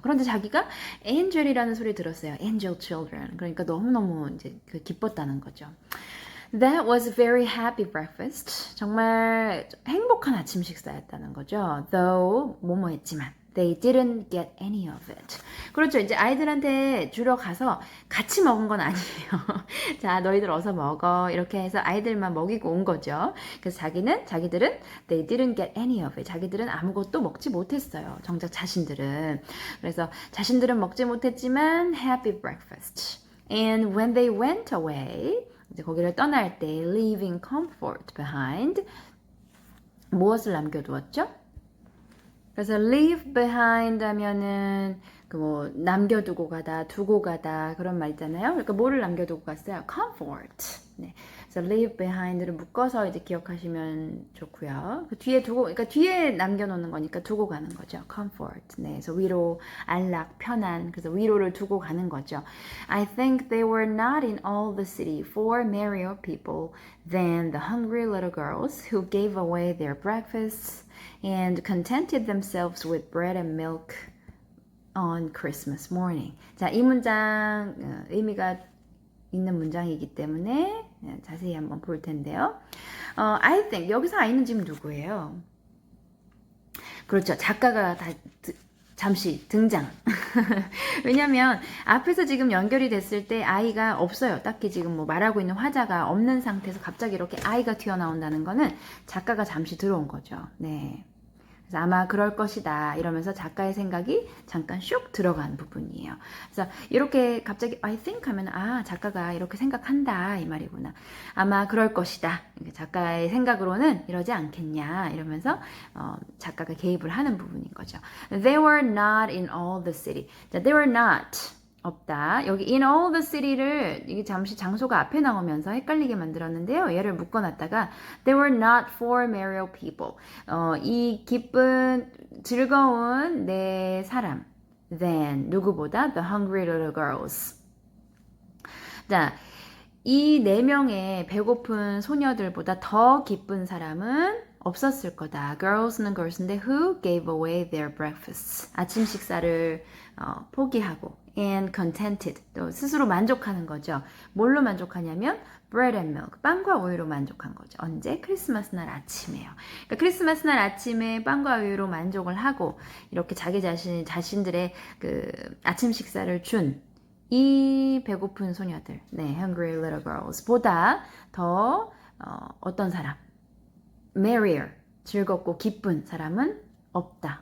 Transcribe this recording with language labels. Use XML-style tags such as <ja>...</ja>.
<ko>그런데 자기가 엔젤이라는 소리 들었어요.</ko> <en>Angel children.</en> <ko>그러니까 너무너무 이제 기뻤다는 거죠.</ko> <en>That was a very happy breakfast.</en> <ko>정말 행복한 아침 식사였다는 거죠.</ko> <en>Though</en> <ko>뭐뭐했지만</ko> <en>They didn't get any of it.</en> <ko>그렇죠. 이제 아이들한테 주러 가서 같이 먹은 건 아니에요. 자, 너희들 어서 먹어. 이렇게 해서 아이들만 먹이고 온 거죠. 그래서 자기들은</ko> <en>they didn't get any of it.</en> <ko>자기들은 아무것도 먹지 못했어요. 정작 자신들은. 그래서 자신들은 먹지 못했지만</ko> <en>happy breakfast. And when they went away,</en> <ko>이제 거기를 떠날 때</ko> <en>leaving comfort behind,</en> <ko>무엇을 남겨두었죠? 그래서 leave behind 하면은 그 뭐 남겨두고 가다, 두고 가다 그런 말 있잖아요. 그러니까 뭐를 남겨두고 갔어요? comfort. 네. 그래서 leave behind를 묶어서 이제 기억하시면 좋고요. 그 뒤에 그러니까 뒤에 남겨놓는 거니까 두고 가는 거죠. comfort. 네. 그래서 위로, 안락, 편안. 그래서 위로를 두고 가는 거죠.</ko> <en>I think they were not in all the city for merrier people than the hungry little girls who gave away their breakfasts and contented themselves with bread and milk on Christmas morning.</en> <ko>자, 이 문장 의미가 있는 문장이기 때문에 자세히 한번 볼 텐데요. I think 여기서 I는 지금 누구예요? 그렇죠. 작가가 잠시 등장. 왜냐면 앞에서 지금 연결이 됐을 때 I가 없어요. 딱히 지금 뭐 말하고 있는 화자가 없는 상태에서 갑자기 이렇게 I가 튀어나온다는 거는 작가가 잠시 들어온 거죠. 네. 그래서 아마 그럴 것이다 이러면서 작가의 생각이 잠깐 슉 들어간 부분이에요. 그래서 이렇게 갑자기 I think 하면 작가가 이렇게 생각한다 이 말이구나. 아마 그럴 것이다. 작가의 생각으로는 이러지 않겠냐 이러면서 작가가 개입을 하는 부분인 거죠.</ko> <en>They were not in all the city.</en> <ko>자, they were not 없다. 여기 in all the city를 이게 잠시 장소가 앞에 나오면서 헷갈리게 만들었는데요. 얘를 묶어놨다가</ko> <en>they were not four merry people.</en> <ko>이 기쁜 즐거운 네 사람 than 누구보다 the hungry little girls. 자, 이 네 명의 배고픈 소녀들보다 더 기쁜 사람은 없었을 거다. girls는 girls인데 who gave away their breakfasts. 아침 식사를 포기하고 and contented. 또 스스로 만족하는 거죠. 뭘로 만족하냐면 bread and milk. 빵과 우유로 만족한 거죠. 언제? 크리스마스 날 아침에요. 그러니까 크리스마스 날 아침에 빵과 우유로 만족을 하고 이렇게 자기 자신들의 그 아침 식사를 준 이 배고픈 소녀들, 네, hungry little girls 보다 더 어떤 사람, merrier, 즐겁고 기쁜 사람은 없다.</ko>